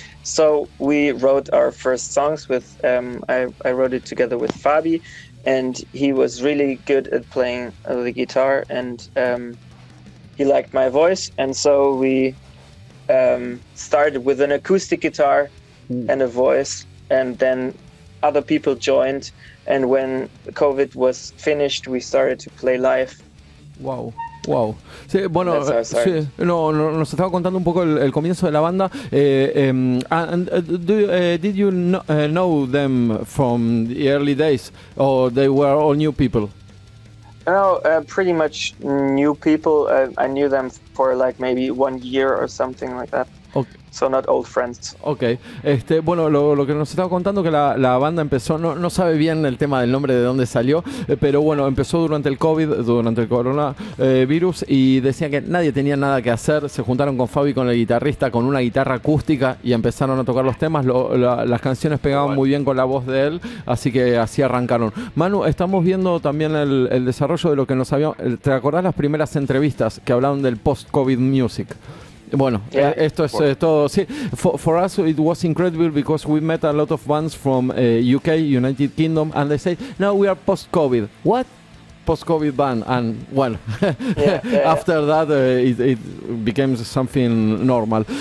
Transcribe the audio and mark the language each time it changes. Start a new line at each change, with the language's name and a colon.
English: So we wrote our first songs with. I wrote it together with Fabi, and he was really good at playing the guitar and. He liked my voice, and so we started with an acoustic guitar and a voice, and then other people joined, and when COVID was finished, we started to play live. Wow.
Spanish: Sí, bueno, nos estaba contando un poco el comienzo de la banda.
English: Did you know them from the early days, or they were all new people? No, pretty much new people. I knew them for like maybe 1 year or something like that. Okay. So not old friends.
Spanish: Ok, bueno, lo que nos estaba contando que la banda empezó, no sabe bien el tema del nombre de dónde salió, pero bueno, empezó durante el COVID, durante el coronavirus, y decían que nadie tenía nada que hacer, se juntaron con Fabi, con el guitarrista, con una guitarra acústica y empezaron a tocar los temas, las canciones pegaban muy bien con la voz de él, así que así arrancaron. Manu, estamos viendo también el desarrollo de lo que nos habíamos... ¿Te acordás las primeras entrevistas que hablaban del post-COVID music? Bueno, esto es todo.
English: Sí, for us it was incredible because we met a lot of bands from UK, United Kingdom, and they say, now we are post-COVID. What? Post-COVID band. And well, after that it became something normal.